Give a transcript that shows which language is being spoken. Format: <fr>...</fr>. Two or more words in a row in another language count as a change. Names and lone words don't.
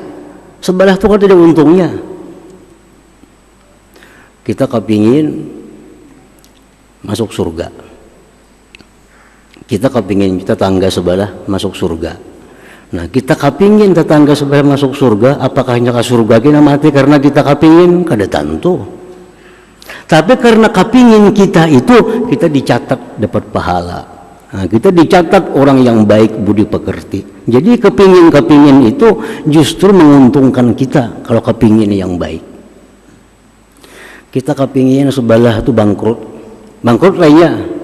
<bjn>Sebelah tu kan ada untungnya. Kita kapingin masuk surga. Kita kapingin tetangga sebelah masuk surga. Nah kita kapingin tetangga sebelah masuk surga. Apakah nyaka surga kita mati karena kita kapingin? Kada tentu. Tapi karena kapingin kita itu, kita dicatat dapat pahala. Nah, kita dicatat orang yang baik budi pekerti. Jadi kepingin itu justru menguntungkan kita kalau kepingin yang baik. Kita kepingin sebelah itu bangkrut lainnya.</bjn>